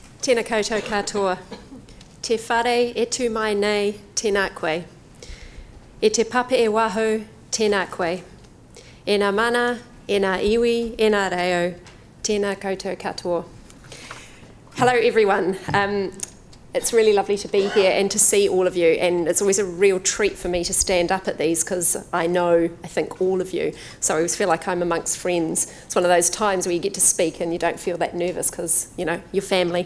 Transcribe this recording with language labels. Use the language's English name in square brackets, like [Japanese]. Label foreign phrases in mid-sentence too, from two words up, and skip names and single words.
[Māori] Tēnā koutou katoa. Te whare e tū mai nei, tēnā koe. E te pape e waho, tēnā koe. E nā mana, e nā iwi, e nā reo, tēnā koutou katoa. [English] Hello everyone. It's really lovely to be here and to see all of you, and it's always a real treat for me to stand up at these because I think all of you, so I always feel like I'm amongst friends. It's one of those times where you get to speak and you don't feel that nervous because, you know, you're family.